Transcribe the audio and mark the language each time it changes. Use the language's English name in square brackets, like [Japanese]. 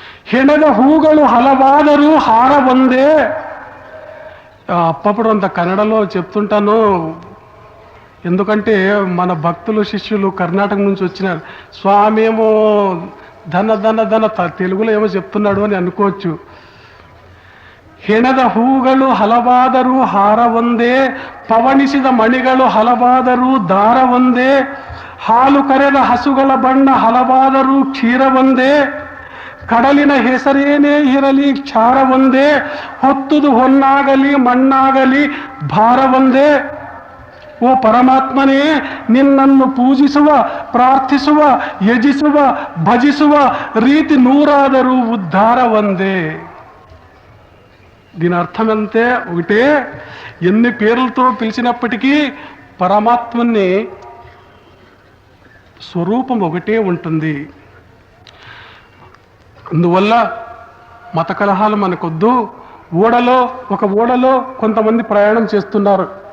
[Kannada] ಹೆಣದ ಹೂಗಳು ಹಲವಾದರೂ ಹಾರ ಒಂದೇ. [Telugu] అప్పప్పుడు అంత కన్నడలో చెప్తుంటాను, ఎందుకంటే మన భక్తులు శిష్యులు కర్ణాటక నుంచి వచ్చినారు. స్వామి ఏమో ధన ధన ధన తెలుగులో ఏమో చెప్తున్నాడు అని అనుకోవచ్చు. [Kannada] ಹೆಣದ ಹೂಗಳು ಹಲವಾದರೂ ಹಾರ ಒಂದೇ, ಪವಣಿಸಿದ ಮಣಿಗಳು ಹಲವಾದರೂ ದಾರ ಒಂದೇ, ಹಾಲು ಕರೆದ ಹಸುಗಳ ಬಣ್ಣ ಹಲವಾದರೂ ಕ್ಷೀರ ಒಂದೇ, ಕಡಲಿನ ಹೆಸರೇನೇ ಇರಲಿ ಕ್ಷಾರ ಒಂದೇ, ಹೊತ್ತುದು ಹೊನ್ನಾಗಲಿ ಮಣ್ಣಾಗಲಿ ಭಾರ ಒಂದೇ. ಓ ಪರಮಾತ್ಮನೇ, ನಿನ್ನನ್ನು ಪೂಜಿಸುವ, ಪ್ರಾರ್ಥಿಸುವ, ಯಜಿಸುವ, ಭಜಿಸುವ ರೀತಿ ನೂರಾದರೂ ಉದ್ಧಾರ ಒಂದೇ. [Telugu] దీని అర్థం అంతే, ఒకటే. ఎన్ని పేర్లతో పిలిచినప్పటికీ పరమాత్మని స్వరూపం ఒకటే ఉంటుంది. అందువల్ల మత కలహాలు మనకొద్దు. ఒక ఓడలో కొంతమంది ప్రయాణం చేస్తున్నారు.